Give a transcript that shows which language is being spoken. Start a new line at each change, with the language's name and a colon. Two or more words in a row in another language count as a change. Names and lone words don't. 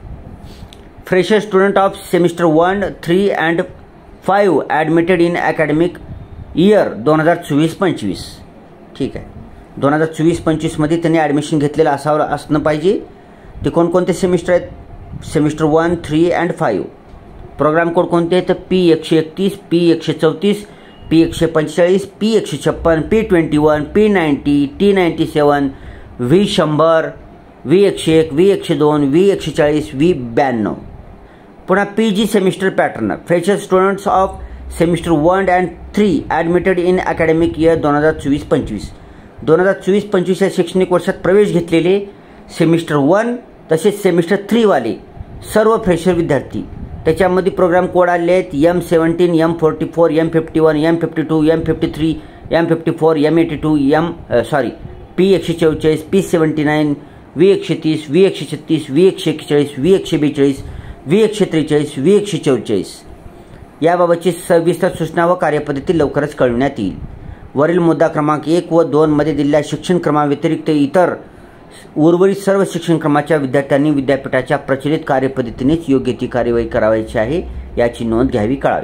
English: Fresher student of semester 1, 3 and 5 admitted in academic year 2024-25.
Marathi: ठीक आहे. 2024-25मध्ये त्यांनी ॲडमिशन घेतलेलं असणं पाहिजे. ते कोणकोणते सेमिस्टर आहेत?
English: semester 1, 3 and 5. program code
Marathi: कोणते आहेत? P131, P134, P145, P156, P21, P90, T97, V100, V101, V102, V140, V92.
English: पुन्हा PG semester pattern. Fresher students of semester 1 and 3 admitted in academic year 2024-25.
Marathi: 2024-25 या शैक्षणिक वर्षात प्रवेश घेतलेले सेमिस्टर 1 तसेच सेमिस्टर 3 वाले सर्व फ्रेशर विद्यार्थी. त्याच्यामध्ये
English: program code
Marathi: आले आहेत M17, M44, M51, M52, M53, M54, M82, P144, P79, V130, V136, V141, V142, V143, V144. याबाबतची सविस्तर सूचना व कार्यपद्धती लवकरच कळविण्यात येईल. वरील मुद्दा क्रमांक 1 व 2 मध्ये दिलेल्या शिक्षण क्रमाव्यतिरिक्त इतर उर्वरित सर्व शिक्षणक्रमाच्या विद्यार्थ्यांनी विद्यापीठाच्या प्रचलित कार्यपद्धतीनेच योग्य ती कार्यवाही करावायची आहे याची नोंद घ्यावी, कळावी.